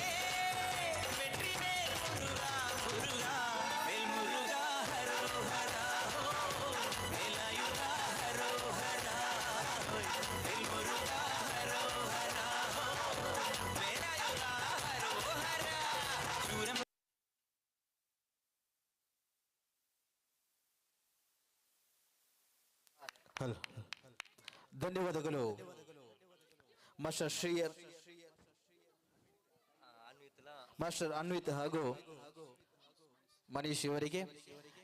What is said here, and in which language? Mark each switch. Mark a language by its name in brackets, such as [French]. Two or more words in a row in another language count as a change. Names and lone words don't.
[Tamil] வெற்றிவேல் முருகா முருகா, வேல்முருகா அரோகரா ஓ, வேலாயுதா அரோகரா, வேல்முருகா அரோகரா ஓ, வேலாயுதா அரோகரா. ശൂരം [Kannada] ಧನ್ಯವಾದಗಳು ಮಾಸ್ಟರ್ ಶ್ರೀಯರ್, ಮಾಸ್ಟರ್ ಅನ್ವಿತ್ ಹಾಗೂ ಮನೀಶ್ ಇವರಿಗೆ.